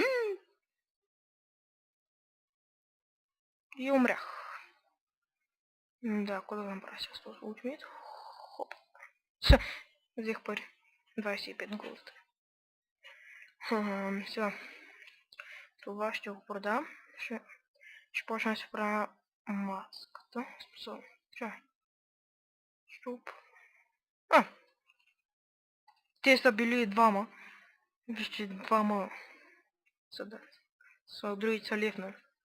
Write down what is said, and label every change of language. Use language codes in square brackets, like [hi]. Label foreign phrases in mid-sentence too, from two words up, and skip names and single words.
[bg] И умрях. [ru] Да, куда нам брать осталось? Ультимейт. Хоп. Все, до сих пор 25 голд. Все. [bg] Това ще го продам. Ще почна да си правя маската. Способно. Чай. Щуп. Те са били двама. Вижте, двама са другите са левнали.